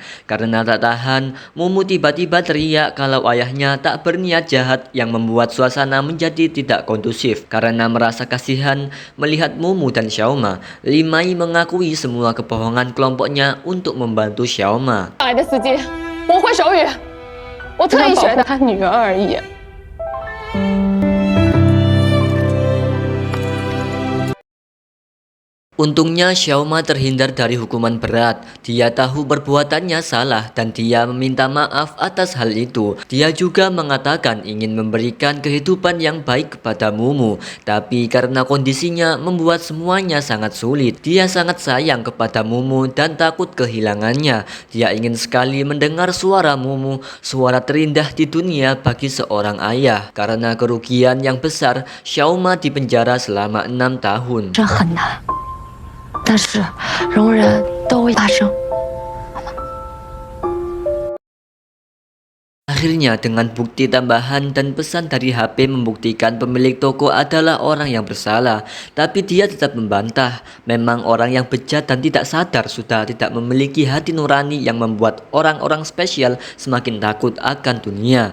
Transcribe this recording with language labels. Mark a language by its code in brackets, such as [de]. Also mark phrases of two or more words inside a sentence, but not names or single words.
[id] Karena tak tahan, Mumu tiba-tiba teriak kalau ayahnya tak berniat jahat yang membuat suasana menjadi tidak kondusif. Karena merasa kasihan melihat Mumu dan Xiaoma, Limai mengakui semua kebohongan kelompoknya untuk membantu Xiaoma. [zh] 来的司机，我会手语，我特意学的。他女儿而已。 [id] Untungnya Xiaoma terhindar dari hukuman berat. Dia tahu perbuatannya salah dan dia meminta maaf atas hal itu. Dia juga mengatakan ingin memberikan kehidupan yang baik kepada Mumu, tapi karena kondisinya membuat semuanya sangat sulit. Dia sangat sayang kepada Mumu dan takut kehilangannya. Dia ingin sekali mendengar suara Mumu, suara terindah di dunia bagi seorang ayah. Karena kerugian yang besar, Xiaoma dipenjara selama 6 tahun. [zh] 这很难，但是容忍都会发生。 [id] Akhirnya dengan bukti tambahan dan pesan dari HP membuktikan pemilik toko adalah orang yang bersalah. Tapi dia tetap membantah. Memang orang yang bejat dan tidak sadar sudah tidak memiliki hati nurani yang membuat orang-orang spesial semakin takut akan dunia.